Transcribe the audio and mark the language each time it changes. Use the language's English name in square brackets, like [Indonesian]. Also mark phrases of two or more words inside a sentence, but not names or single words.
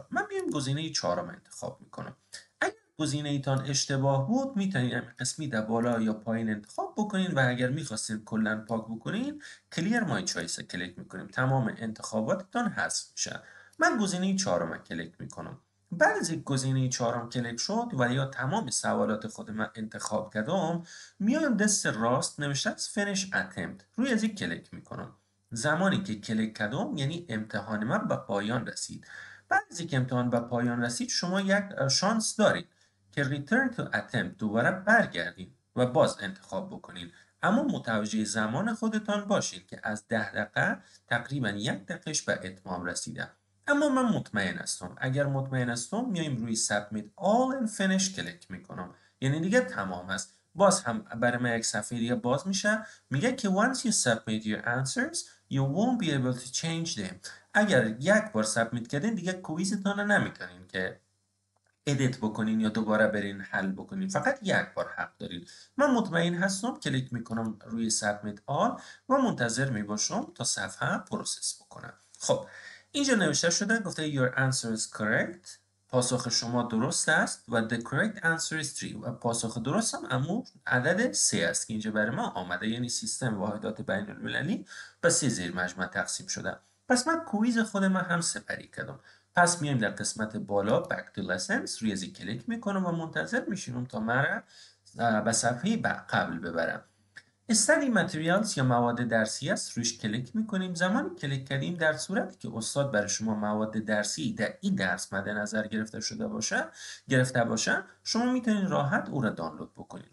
[Persian] من میام گزینه چهارم انتخاب میکنم. اگر گزینه ایتان اشتباه بود میتونید همین قسمی در بالا یا پایین انتخاب بکنین و اگر میخواستید کلا پاک بکنین [English] clear my choice [Persian] کلیک میکنیم، تمام انتخاباتتان حذف میشه. من گزینه چهارم کلیک میکنم. بعد از یک گزینه چهارم کلیک شد و یا تمام سوالات خود من انتخاب کردم، میایم دست راست نوشته از [English] finish attempt [Persian] روی از یک کلیک میکنم. زمانی که کلیک کردم یعنی امتحان من به پایان رسید. بعد از اینکه امتحان به پایان رسید شما یک شانس دارید که [English] return to attempt [Persian] دوباره برگردید و باز انتخاب بکنید، اما متوجه زمان خودتان باشید که از 10 دقیقه تقریبا 1 دقیقش به اتمام رسیده. اما من مطمئن هستم. اگر مطمئن هستم میایم روی [English] submit all and finish [Persian] کلیک میکنم، یعنی دیگه تمام است. باز هم برای من یک صفحه دیگه باز میشه، میگه که [English] once you submit your answers you won't be able to change them. [Persian] اگر یک بار سابمیت کردین دیگه کویزتان رو نمیتونین که ادیت بکنین یا دوباره برین حل بکنین، فقط یک بار حق دارین. من مطمئن هستم، کلیک میکنم روی [English] submit all [Persian] و منتظر میباشم تا صفحه پروسس بکنم. خب اینجا نوشته شده، گفته [English] your answer is correct، [Persian] پاسخ شما درست است و [English] the correct answer is 3 [Persian] و پاسخ درست هم امو عدد 3 است که اینجا برای ما آمده، یعنی سیستم واحدات بین المللی به 3 زیر مجموعه تقسیم شده. پس من کویز خود من هم سپری کردم. پس میایم در قسمت بالا [English] back to lessons [Persian] روی ازی کلیک میکنم و منتظر میشینم تا مرا به صفحه قبل ببرم. [English] study materials [Persian] یا مواد درسی است، روش کلیک میکنیم. زمانی کلیک کردیم در صورتی که استاد برای شما مواد درسی در این درس مد نظر گرفته باشه شما میتونید راحت او را دانلود بکنید.